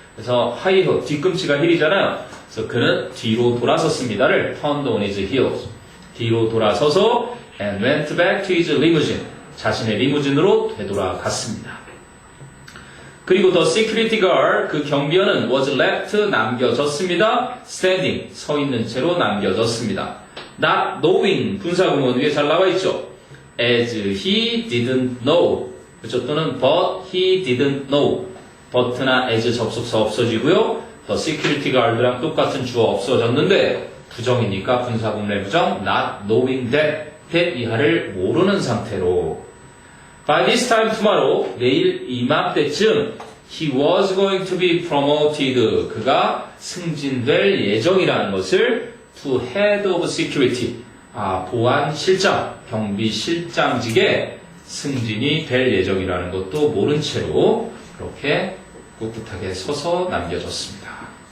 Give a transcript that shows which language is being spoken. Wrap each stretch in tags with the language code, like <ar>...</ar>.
<ko>그래서 하이힐 뒤꿈치가 힐이잖아요. 그래서 그는 뒤로 돌아섰습니다를</ko> <en>turned on his heels.</en> <ko>뒤로 돌아서서</ko> <en>and went back to his limousine.</en> <ko>자신의 리무진으로 되돌아갔습니다.</ko> <en>그리고 the security guard</en> <ko>그 경비원은</ko> <en>was left</en> <ko>남겨졌습니다. standing 서 있는 채로 남겨졌습니다.</ko> <en>not knowing</en> <ko>분사구문 위에 잘 나와 있죠.</ko> <en>as he didn't know</en> <ko>그렇죠. 또는</ko> <en>but he didn't know but나 as</en> <ko>접속사 없어지고요. the security guard랑 똑같은 주어 없어졌는데 부정이니까 분사구문의 부정</ko> <en>not knowing that</en> <ko>이하를 모르는 상태로</ko> <en>by this time tomorrow</en> <ko>내일 이맘때쯤</ko> <en>he was going to be promoted</en> <ko>그가 승진될 예정이라는 것을</ko> <en>to head of security</en> <ko>보안실장 경비실장직에 승진이 될 예정이라는 것도 모른 채로 그렇게 꿋꿋하게 서서 남겨졌습니다.</ko>